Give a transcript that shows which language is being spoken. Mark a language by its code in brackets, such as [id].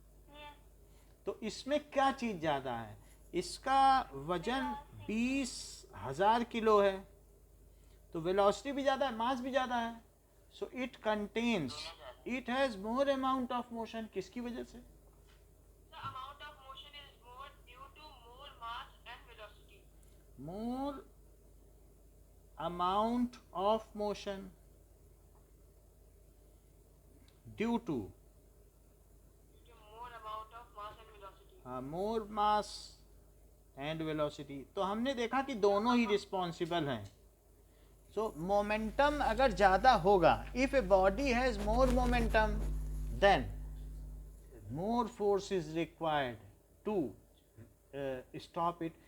[en] yes, [hi] तो इसमें क्या चीज़ ज़्यादा है? इसका वजन 20,000 किलो है, तो वेलोसिटी भी ज़्यादा है, मास भी ज़्यादा है, [en] So it contains, it has more amount of motion. [hi] किसकी वजह से? [en] The amount of motion is more due to more mass and velocity. More amount of motion due to Due to more amount of mass and velocity. more mass and velocity। [hi] तो हमने देखा कि दोनों ही responsible हैं। सो momentum अगर ज़्यादा होगा, [en] If a body has more momentum then more force is required to stop it.